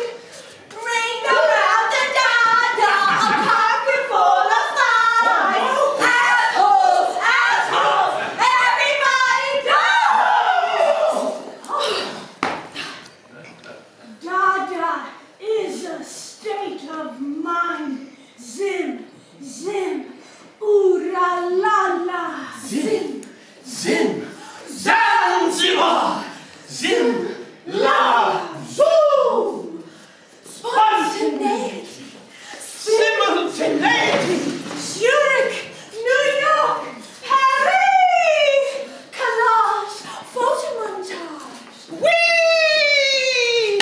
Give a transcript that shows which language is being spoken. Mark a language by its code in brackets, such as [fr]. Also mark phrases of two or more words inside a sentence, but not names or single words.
[en] Ring around the Dada, a pocket full of flies. Assholes, everybody knows. Dada is a state of mind. Zim, zim, ooh-la-la-la. Zim. Zim. Zanzibar. Zim. La. Zoo. Spontaneity. Simultaneity. Zurich, New York, Paris, collage, photomontage, Whee!